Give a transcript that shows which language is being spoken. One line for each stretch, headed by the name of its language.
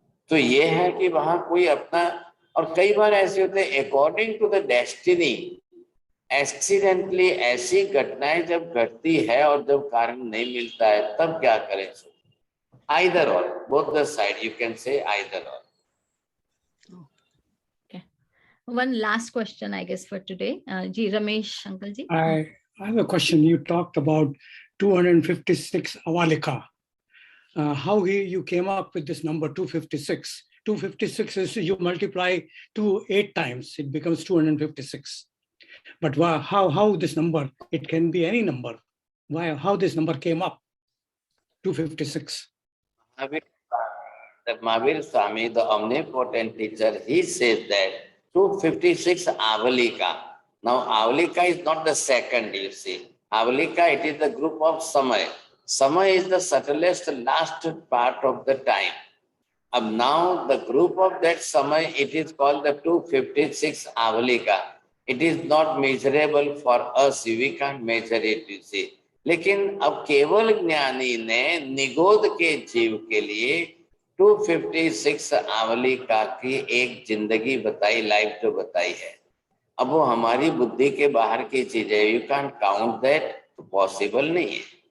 Hindi: तो ये है कि वहां कोई अपना, और कई बार ऐसे होते हैं
English: according to the destiny,
Hindi: accidentally ऐसी घटनाएं जब घटती है और जब कारण नहीं मिलता है तब क्या करें?
English: Either or, both the side you can say either or. One last question, I guess, for today. Ji, Ramesh, Uncle Ji. I have a question. You talked about 256 avalika. How you came up with this number 256? 256 is you multiply 2 8 times, it becomes 256. But how this number? It can be any number. How this number came up? 256. That Mahavir Swami, the omnipotent teacher, he says that 256 avalika. Now avalika is not the second, you see. Avalika, it is the group of samay. Samay is the subtlest last part of the time. Now the group of that samay, it is called the 256 avalika. It is not measurable for us. We can't measure it, you see.
Hindi: लेकिन अब केवल ज्ञानी ने निगोद के जीव के लिए 256 आवलिका की एक जिंदगी बताई, लाइफ जो बताई है. अब वो हमारी बुद्धि के बाहर की चीजें,
English: you can count that,
Hindi: तो पॉसिबल नहीं है.